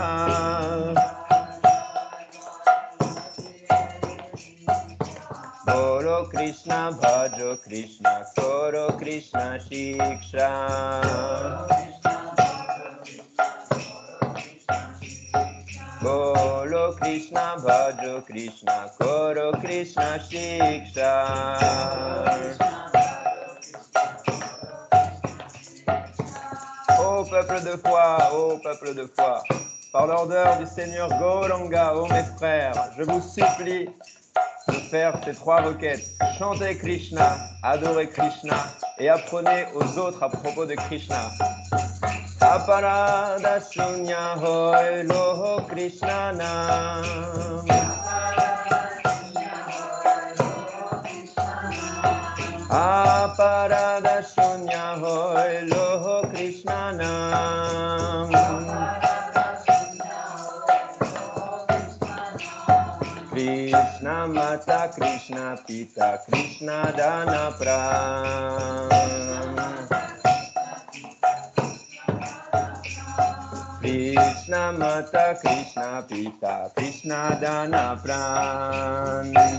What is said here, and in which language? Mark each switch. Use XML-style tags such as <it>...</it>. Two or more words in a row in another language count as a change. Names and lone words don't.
<bn>বলো কৃষ্ণ ভজ কৃষ্ণ করো কৃষ্ণ শিক্ষা বলো কৃষ্ণ ভজ কৃষ্ণ করো কৃষ্ণ শিক্ষা.</bn> <fr>Ô peuple de foi, par l'ordre du Seigneur Gauranga, ô mes frères, je vous supplie de faire ces trois requêtes. Chantez Krishna, adorez Krishna et apprenez aux autres à propos de Krishna.</fr> <bn>অপরাধ শূন্য হয় লহ কৃষ্ণ নাম. অপরাধ শূন্য হয় লহ কৃষ্ণ নাম. কৃষ্ণ মাতা, কৃষ্ণ পিতা, কৃষ্ণ ধন প্রাণ. কৃষ্ণ মাতা, কৃষ্ণ পিতা, কৃষ্ণ ধন প্রাণ.</bn>